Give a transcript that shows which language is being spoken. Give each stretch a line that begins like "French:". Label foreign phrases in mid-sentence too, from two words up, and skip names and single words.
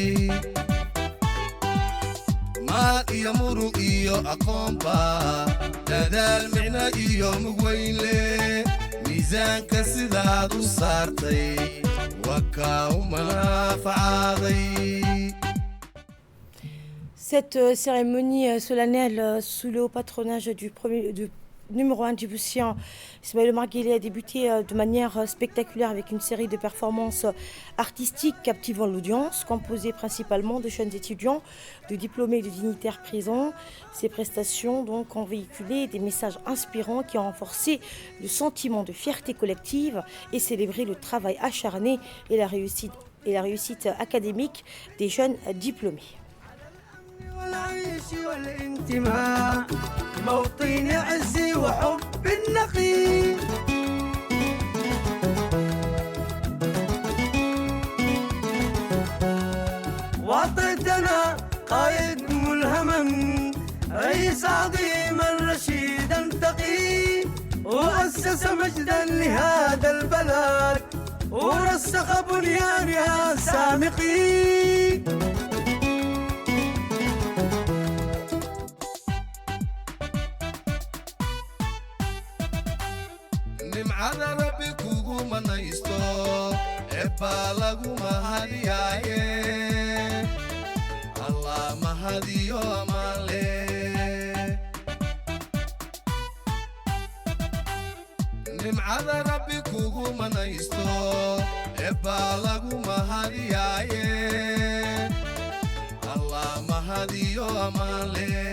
Somali: maal iyo murug iyo aqoonba dadaal micno iyo mugweyn leh miisaanka sidaad u saartay waa kaa u manaafacaaday.
French: Cette cérémonie solennelle sous le haut patronage du numéro 1 djiboutien, Ismaël Omar Guelleh, a débuté de manière spectaculaire avec une série de performances artistiques captivant l'audience, composées principalement de jeunes étudiants, de diplômés et de dignitaires présents. Ces prestations ont véhiculé des messages inspirants qui ont renforcé le sentiment de fierté collective et célébré le travail acharné et la réussite académique des jeunes diplômés.
Arabic: والعيش والانتماء موطن عزي وحب النقي وطننا قائد ملهما رئيس عظيما رشيدا تقي وأسس مجدا لهذا البلد ورسخ بنيانها سامقي
Somali: nimcada rabbi kugu manaysto eebbaa lagu mahadiyaaye allah mahadiyo amaanle nimcada rabbi kugu manaysto eebbaa lagu mahadiyaaye allah mahadiyo amaale